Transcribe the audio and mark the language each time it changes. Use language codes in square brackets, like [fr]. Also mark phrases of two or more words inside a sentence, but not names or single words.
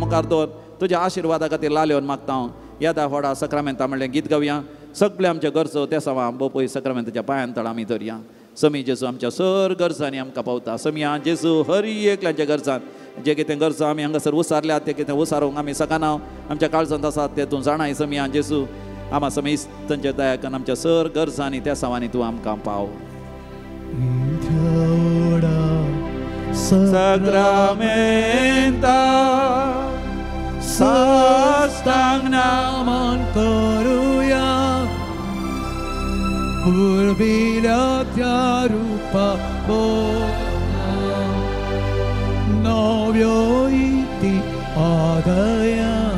[kok] मुखार दवर तुज्या आशिर्वादा खातीर लालेवन मागता हांव येदा व्हडा सक्रामेंता म्हणलें गीत गावया सगळे आमचे गरजो त्या सवा बोपय सक्रामेंताच्या पांयां तळ आमी धरया समी जेजू आमच्या सर गरजांनी आमकां पावता समिया जेजू हरी एकल्याच्या गरजांत जे कितें गरजो आमी हांगासर उसारल्यात ते कितें उसारूंक आमी सकाना आमच्या काळजांत आसात ते तूं जाणाय समिया जेजू आमा समी तांचे दयाकन आमच्या सर गरजांनी त्या सवांनी तूं आमकां पाव Sacramenta Sastagnaman Karuya Urbilatya Rupa Boga Novyo iti Adaya